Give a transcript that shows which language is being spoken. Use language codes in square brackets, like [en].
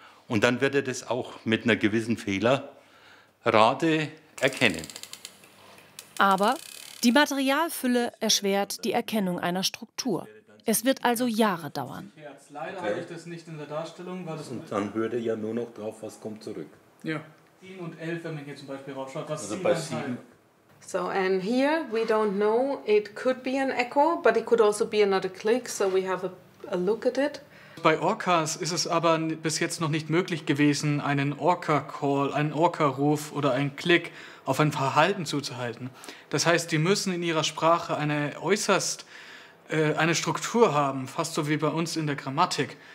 [de] Und dann wird er das auch mit einer gewissen Fehlerrate erkennen. Aber die Materialfülle erschwert die Erkennung einer Struktur. Es wird also Jahre dauern. Leider habe ich das nicht in der Darstellung. Und dann hört er ja nur noch drauf, was kommt zurück. Ja. 7 und 11, wenn man hier zum Beispiel rausschaut, was also 7 bei 7. [en] So, and here we don't know. It could be an echo, but it could also be another click. So we have a look at it. [de] Bei Orcas ist es aber bis jetzt noch nicht möglich gewesen, einen Orca-Call, einen Orca-Ruf oder einen Klick auf ein Verhalten zuzuhalten. Das heißt, die müssen in ihrer Sprache eine Struktur haben, fast so wie bei uns in der Grammatik.